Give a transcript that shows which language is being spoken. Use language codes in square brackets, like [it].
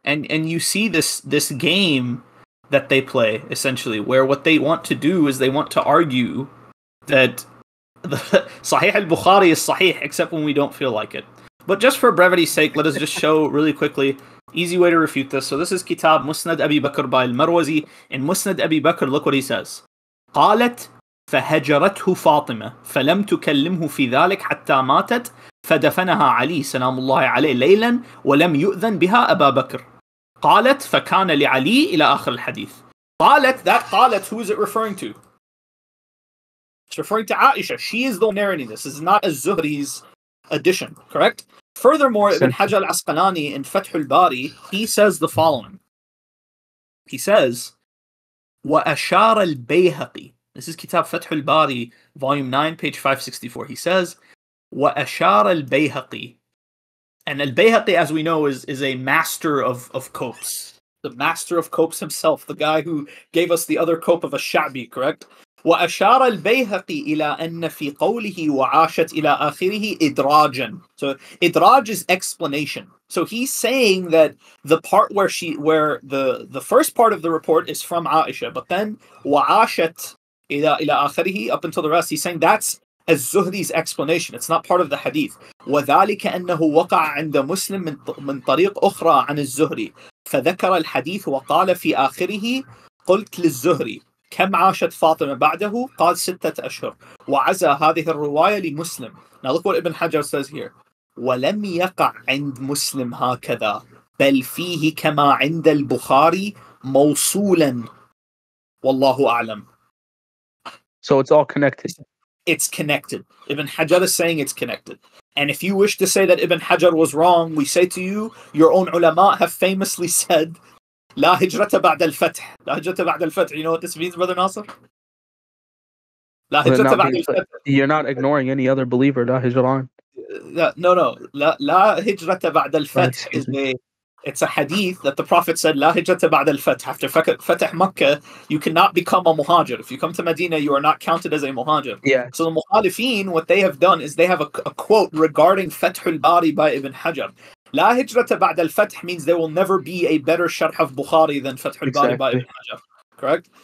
[en] And you see this game that they play, essentially, where what they want to do is they want to argue that the Sahih al-Bukhari is Sahih, except when we don't feel like it. But just for brevity's sake, let us just show really quickly easy way to refute this. So this is Kitab Musnad Abi Bakr by al-Marwazi. In Musnad Abi Bakr, look what he says. [ar] قالت فهجرته فاطمة فلم تكلمه في ذلك حتى ماتت فدفنها علي سلام الله عليه ليلا ولم يؤذن بها أبا بكر. قالت فكان لعلي إلى آخر الحديث. قالت, [en] that قالت, who is it referring to? It's referring to Aisha. She is the one narrating this. This is not az-Zuhri's addition, correct? Furthermore, Ibn Hajar al-Asqalani in Fath al-Bari, he says the following. [ar] He says, وَأَشَارَ الْبَيْهَقِي. [en] This is Kitab Fath al-Bari, volume 9, page 564. He says, [ar] وَأَشَارَ الْبَيْهَقِي. [en] And al-Bayhaqi, as we know, is a master of copes. The master of copes himself, the guy who gave us the other cope of ash-Sha'bi, correct? [ar] وأشار البيهقي إلى أن في قوله وعاشت إلى آخره إدراجا. [en] So idraj is explanation. So he's saying that the part where the first part of the report is from Aisha, but then [ar] وعاشت إلى آخره [en] up until the rest, he's saying that's az-Zuhri's explanation. It's not part of the hadith. [ar] وذلك أنه وقع عند مسلم من طريق أخرى عن الزهري فذكر الحديث وقال في آخره قلت للزهري كم عاشت فاطمة بعده؟ قال 6 أشهر وعزى هذه الرواية لمسلم. [en] Now look what Ibn Hajar says here. [ar] ولم يقع عند مسلم هكذا بل فيه كما عند البخاري موصولا والله أعلم. [en] So it's all connected. It's connected. Ibn Hajar is saying it's connected. And if you wish to say that Ibn Hajar was wrong, we say to you, your own ulama have famously said [ar] لا هجرة بعد الفتح. لا هجرة بعد الفتح. [en] You know what this means, Brother Nasser? [ar] لا هجرة بعد الفتح. [en] You're not ignoring any other believer. [ar] لا هجران. [en] No. [ar] لا هجرة بعد الفتح [en] it's a hadith that the Prophet said [ar] لا هجرة بعد الفتح. [en] After Fatah Makkah, you cannot become a muhajir. If you come to Medina, you are not counted as a muhajir. Yeah. So the muhalifin, what they have done is they have a quote regarding Fath al-Bari by Ibn Hajar. [ar] لا هجرة بعد الفتح [en] means there will never be a better sharh of Bukhari than Fath al-Bari by Ibn Hajar. Correct?